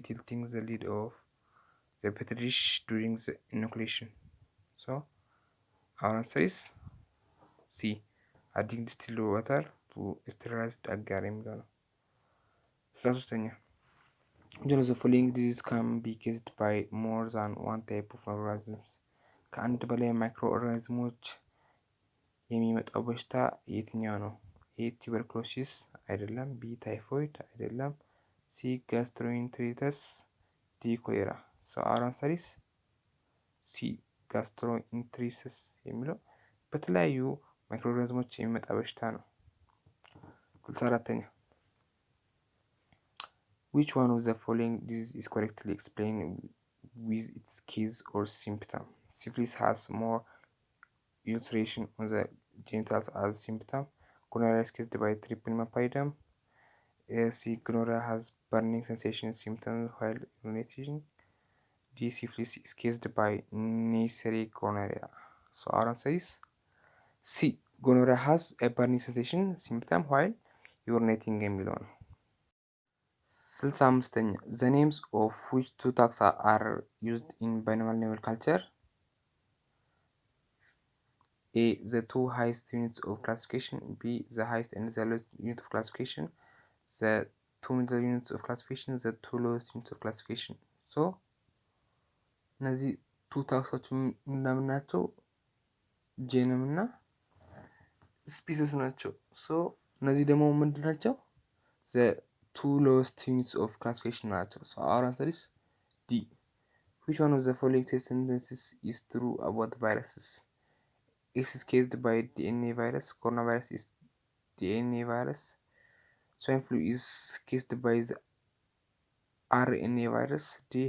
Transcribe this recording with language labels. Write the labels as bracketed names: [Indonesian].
[English] Tilting the lid of the petri dish during the inoculation. So our answer is C. Adding distilled water to sterilized agar [Amharic] የሚለው ነው። 63ኛ [English] Which of the following diseases can be caused by more than one type of organisms? [Amharic] ከአንድ በላይ ማይክሮ ኦርጋኒዝሞች የሚመጣው በሽታ የትኛው ነው? ኤ ቱበርኩሎሲስ አይደለም። ቢ ታይፎይድ አይደለም። ሲ ጋስትሮኢንትሪተስ ዲ ኮሌራ። ሰው [English] our answer is [Amharic] ሲ ጋስትሮኢንትሪተስ የሚለው በተለያዩ ማይክሮ ኦርጋኒዝሞች የሚመጣ በሽታ ነው። 64ኛ Which one of the following disease is correctly explained with its case or symptom? [English] Syphilis has more ulceration on the genitals as symptom. Gonorrhea is caused by trypanosoma. C. Gonorrhea has burning sensation symptoms while urinating. D. Syphilis is caused by Neisseria gonorrhea. So our answer is C. Gonorrhea has a burning sensation symptom while urinating [Amharic] የሚለው ነው። 65ኛ [English] The names of which two taxa are used in binomial naval culture? A. The two highest units of classification. B. The highest and the lowest unit of classification. The two middle units of classification. The two lowest units of classification. [Amharic] So እነዚህ ቱ ታክሶች ምናምን ናቸው? ጄንም እና ስፒሰስ ናቸው። ሶ እነዚህ ደግሞ ምንድን ናቸው? [English] The two lowest units of classification [Amharic] ናቸው። [English] So our answer is D. Which one of the following sentences is true about viruses? X is caused by DNA virus. Coronavirus is DNA virus. Swine flu is caused by the RNA virus. D.